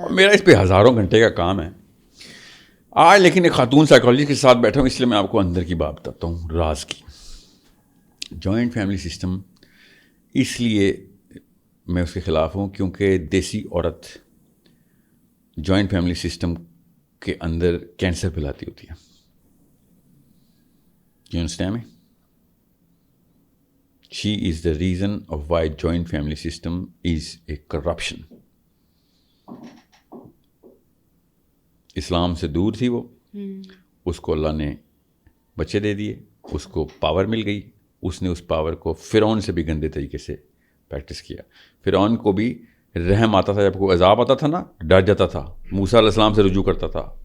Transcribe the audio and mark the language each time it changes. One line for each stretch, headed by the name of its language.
Urdu: میرا اس پہ ہزاروں گھنٹے کا کام ہے آج، لیکن ایک خاتون سائیکالوجسٹ کے ساتھ بیٹھا ہوں اس لیے میں آپ کو اندر کی بات بتاتا ہوں، راز کی. جوائنٹ فیملی سسٹم اس لیے میں اس کے خلاف ہوں کیونکہ دیسی عورت جوائنٹ فیملی سسٹم کے اندر کینسر پھیلاتی ہوتی ہے.
English: You understand me? She is the reason of why joint family system is a corruption.
Urdu: اسلام سے دور تھی وہ، اس کو اللہ نے بچے دے دیے، اس کو پاور مل گئی، اس نے اس پاور کو فرعون سے بھی گندے طریقے سے پریکٹس کیا. فرعون کو بھی رحم آتا تھا، جب کوئی عذاب آتا تھا نا ڈر جاتا تھا، موسیٰ علیہ السلام سے رجوع کرتا تھا.